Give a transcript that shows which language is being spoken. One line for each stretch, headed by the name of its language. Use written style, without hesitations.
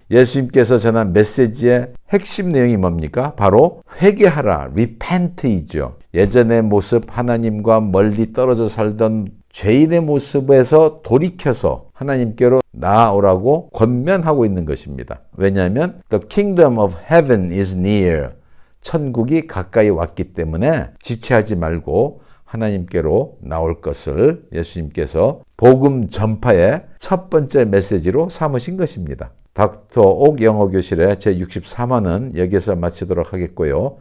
Korean: 예수님께서 전한 메시지의 핵심 내용이 뭡니까? 바로 회개하라, repent이죠. 예전의 모습, 하나님과 멀리 떨어져 살던 죄인의 모습에서 돌이켜서 하나님께로 나아오라고 권면하고 있는 것입니다. 왜냐하면
English: the kingdom of heaven is near.
Korean: 천국이 가까이 왔기 때문에 지체하지 말고 하나님께로 나올 것을 예수님께서 복음 전파의 첫 번째 메시지로 삼으신 것입니다. 닥터 옥 영어교실의 제63화는 여기서 마치도록 하겠고요.